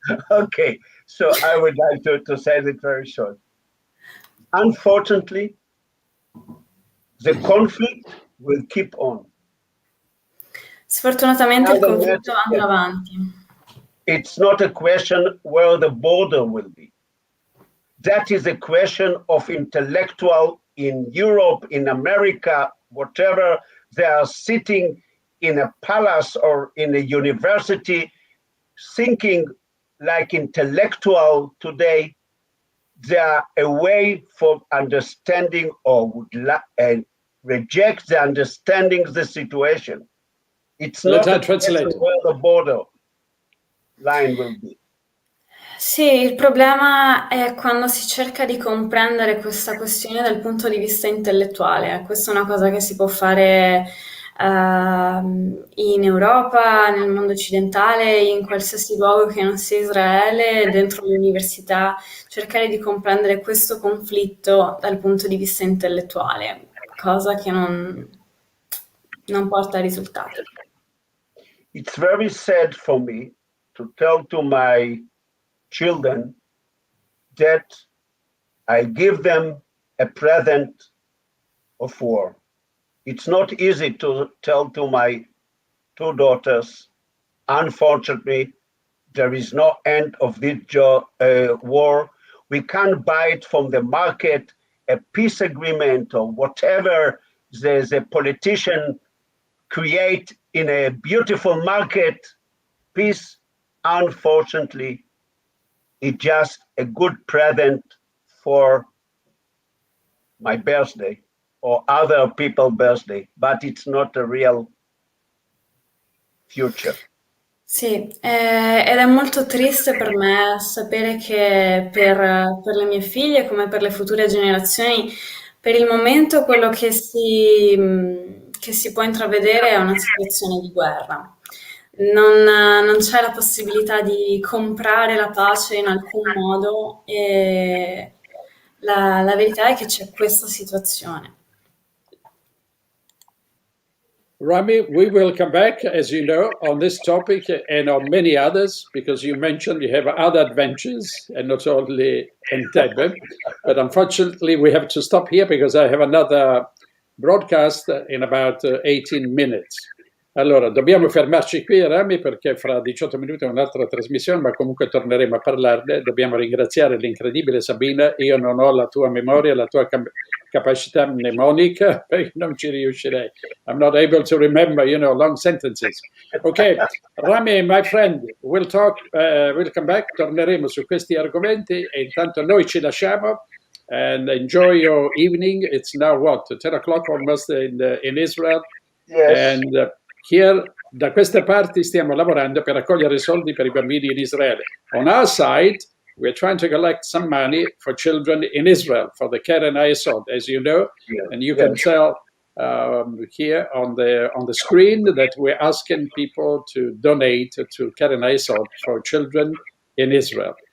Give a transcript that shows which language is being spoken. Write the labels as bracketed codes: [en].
[en] Okay, so I would like to say it very short. Unfortunately, the conflict will keep on. [it] Sfortunatamente il conflitto andrà avanti. [en] It's not a question where the border will be. That is a question of intellectual in Europe, in America, whatever. They are sitting in a palace or in a university thinking like intellectual today. They are away from understanding or reject the understanding of the situation. It's not a question where the border line will be. [it] Sì, il problema è quando si cerca di comprendere questa questione dal punto di vista intellettuale. Questa è una cosa che si può fare in Europa, nel mondo occidentale, in qualsiasi luogo che non sia Israele, dentro le università, cercare di comprendere questo conflitto dal punto di vista intellettuale, cosa che non porta a risultati. [en] It's very sad for me to tell to my children that I give them a present of war. It's not easy to tell to my two daughters, unfortunately, there is no end of this war. We can't buy it from the market, a peace agreement or whatever the politician create in a beautiful market. Peace, unfortunately, it's just a good present for my birthday or other people's birthday, but it's not a real future. [it] Sì, ed è molto triste per me sapere che per le mie figlie, come per le future generazioni, per il momento quello che si può intravedere è una situazione di guerra. Non c'è la possibilità di comprare la pace in alcun modo e la verità è che c'è questa situazione. [en] Rami, we will come back, as you know, on this topic and on many others, because you mentioned you have other adventures and not only Entebbe. But unfortunately, we have to stop here because I have another broadcast in about 18 minutes. [it] Allora, dobbiamo fermarci qui, Rami, perché fra 18 minuti è un'altra trasmissione, ma comunque torneremo a parlarne. Dobbiamo ringraziare l'incredibile Sabina. Io non ho la tua memoria, la tua capacità mnemonica, perché non ci riuscirei. [en] I'm not able to remember, long sentences. Ok, Rami, my friend, we'll come back, [it] torneremo su questi argomenti e intanto noi ci lasciamo. [en] And enjoy your evening. It's now 10 o'clock almost in Israel. Yes. And here, [it] da queste parti, stiamo lavorando per raccogliere soldi per i bambini in Israele. [en] On our side, we're trying to collect some money for children in Israel, for the Keren Hayedod, as you know, and you can tell here on the screen that we're asking people to donate to Keren Hayedod for children in Israel.